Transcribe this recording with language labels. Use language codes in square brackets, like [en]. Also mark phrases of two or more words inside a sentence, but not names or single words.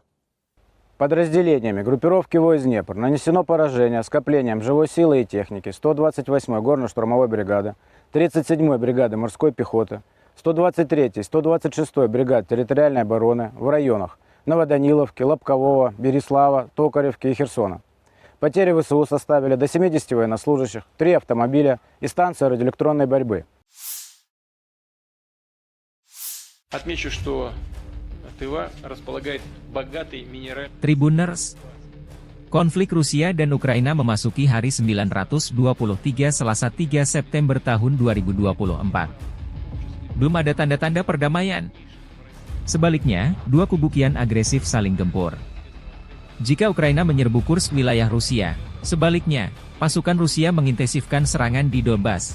[ru] Подразделениями группировки войск «Днепр» нанесено поражение скоплениям живой силы и техники 128-й горно-штурмовой бригады, 37-й бригады морской пехоты, 123-й, 126-й бригад территориальной обороны в районах Новоданиловки, Лобкового, Береслава, Токаревки и Херсона. Потери ВСУ составили до 70 военнослужащих, 3 автомобиля и станция радиоэлектронной борьбы. Отмечу, что Тыва располагает богатой минеральной... [id] Tribuners, konflik Rusia dan Ukraina memasuki hari 923 Selasa 3 September tahun 2024. Belum ada tanda-tanda perdamaian. Sebaliknya, dua kubu kian agresif saling gempur. Jika Ukraina menyerbu Kursk wilayah Rusia, sebaliknya, pasukan Rusia mengintensifkan serangan di Donbas.